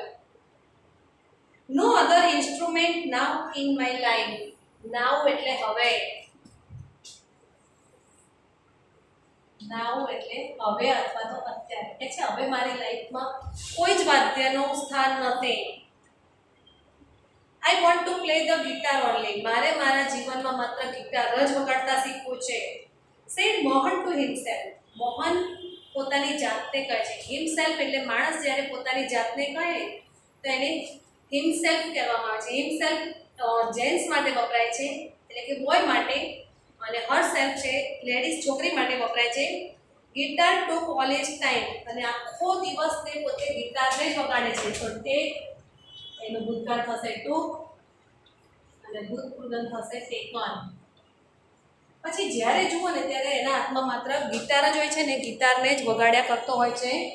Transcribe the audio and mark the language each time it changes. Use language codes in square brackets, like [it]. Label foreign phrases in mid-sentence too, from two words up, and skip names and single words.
[en] no other instrument now in my life. [gu] નાઉ એટલે હવે. નાઉ એટલે હવે અથવા તો અત્યારે. એટલે છે હવે મારી લાઈફમાં કોઈ જ વાદ્યનું સ્થાન નથી. [en] I want to play the guitar only. [gu] મારે મારા જીવનમાં માત્ર ગિટાર જ વગાડતા શીખવું છે. [en] Said મોહન to himself. [gu] મોહન પોતાની જાતને કહે છે. Himself એટલે માણસ જ્યારે પોતાની જાતને કહે તો એને himself કહેવામાં આવે છે. Himself જેન્ટ્સ માટે વપરાય છે એટલે કે બોય માટે, અને herself છે લેડીઝ છોકરી માટે વપરાય છે. [en] ગિટાર took all his time. [gu] અને આખો દિવસ તે પોતે ગિટારને જ વગાડે છે. તો તે એનું ભૂતકાળ થશે took અને ભૂતપૂર્વ થશે taken. પછી જ્યારે જુઓ ને ત્યારે એના હાથમાં માત્ર ગિટાર જ હોય છે ને ગિટારને જ વગાડ્યા કરતો હોય છે.